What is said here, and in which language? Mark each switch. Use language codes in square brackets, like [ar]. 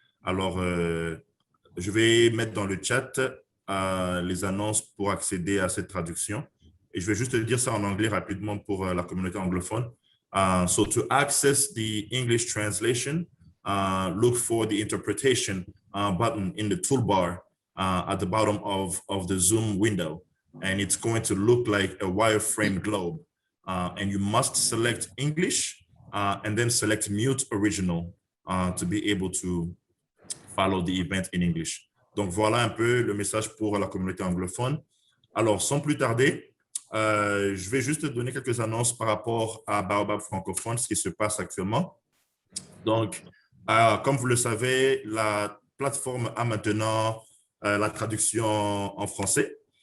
[fr] Alors, je vais mettre dans le chat les annonces pour accéder à cette traduction. Et je vais juste dire ça en anglais rapidement pour la communauté anglophone. [en] So to access the English translation, look for the interpretation button in the toolbar at the bottom of the Zoom window. And it's going to look like a wireframe globe. And you must select English and then select mute original to be able to follow the event in English. [fr] Donc voilà un peu le message pour la communauté anglophone. Alors sans plus tarder, je vais juste donner quelques annonces par rapport à Baobab francophone, ce qui se passe actuellement. Donc, comme vous le savez, la plateforme a maintenant la traduction en français.